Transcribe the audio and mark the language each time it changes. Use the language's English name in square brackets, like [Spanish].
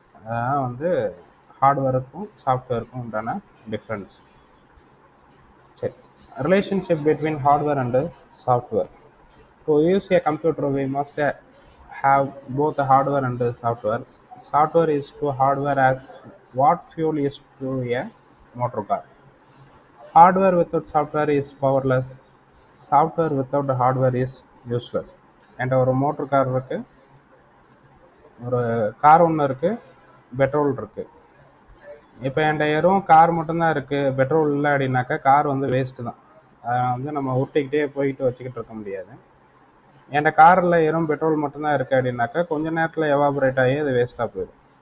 [Tamil] அதான் வந்து ஹார்ட்வேருக்கும் சாஃப்ட்வேருக்கும் உண்டான டிஃப்ரென்ஸ். [English] சரி, relationship between hardware and software. To use a computer we must have both hardware and software. Software is to hardware as what fuel is to a motor car. Hardware without software is powerless. Software without hardware is useless. [Tamil] என்ற ஒரு motor car இருக்குது, ஒரு car ஒன்று இருக்குது, petrol இருக்குது. இப்போ என்கிட்ட வெறும் கார் மட்டும்தான் இருக்குது, பெட்ரோல் இல்லை அப்படின்னாக்கா கார் வந்து வேஸ்ட்டு தான். அதை வந்து நம்ம ஊட்டிக்கிட்டே போயிட்டு வச்சுக்கிட்டு இருக்க முடியாது. என்கிட்ட காரில் வெறும் பெட்ரோல் மட்டும்தான் இருக்குது அப்படின்னாக்கா கொஞ்சம் நேரத்தில் எவாபரேட் ஆகி அது வேஸ்ட்டாக போயிடும்.